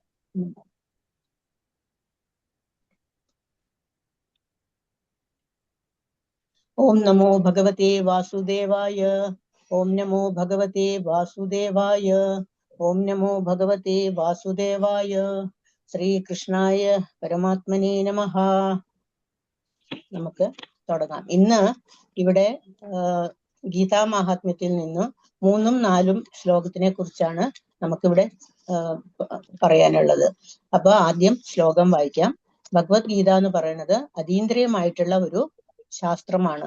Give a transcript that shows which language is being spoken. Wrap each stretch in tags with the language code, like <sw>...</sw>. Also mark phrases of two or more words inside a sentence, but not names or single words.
<sa>ॐ नमो भगवते वासुदेवाय. ॐ नमो भगवते वासुदेवाय. ॐ नमो भगवते वासुदेवाय. श्री कृष्णाय परमात्मने नमः.</sa> <ml>നമുക്ക് തുടങ്ങാം. ഇന്ന് ഇവിടെ ഗീതാ മഹാത്മ്യത്തിൽ നിന്ന് 3ഉം 4ഉം ശ്ലോകത്തിനെ കുറിച്ചാണ് നമുക്കിവിടെ പറയാനുള്ളത്. അപ്പൊ ആദ്യം ശ്ലോകം വായിക്കാം. ഭഗവത്ഗീത എന്ന് പറയുന്നത് അതീന്ദ്രിയമായിട്ടുള്ള ഒരു ശാസ്ത്രമാണ്.</ml>